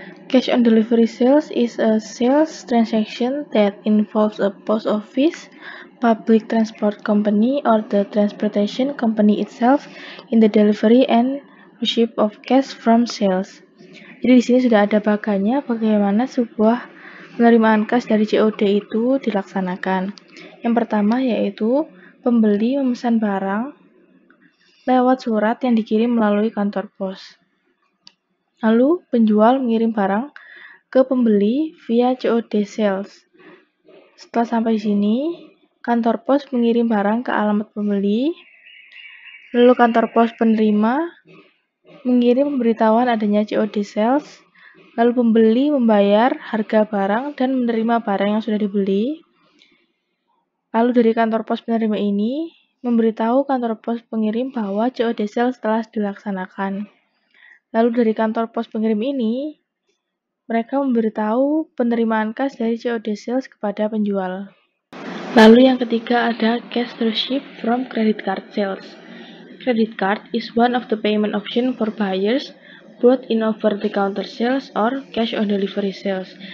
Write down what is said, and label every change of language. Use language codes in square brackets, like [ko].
[en] Cash on delivery sales is a sales transaction that involves a post office, public transport company, or the transportation company itself in the delivery and receipt of cash from sales. [id] Jadi di sini sudah ada bagannya bagaimana sebuah penerimaan kas dari COD itu dilaksanakan. Yang pertama yaitu pembeli memesan barang lewat surat yang dikirim melalui kantor pos. Lalu penjual mengirim barang ke pembeli via COD sales. Setelah sampai di sini, kantor pos mengirim barang ke alamat pembeli. Lalu kantor pos penerima mengirim pemberitahuan adanya COD sales, lalu pembeli membayar harga barang dan menerima barang yang sudah dibeli. Lalu dari kantor pos penerima ini memberitahu kantor pos pengirim bahwa COD sales telah dilaksanakan. Lalu dari kantor pos pengirim ini mereka memberitahu penerimaan kas dari COD sales kepada penjual. Lalu yang ketiga ada [en] cash receipt from credit card sales. Credit card is one of the payment option for buyers, both in over-the-counter sales or cash on delivery sales.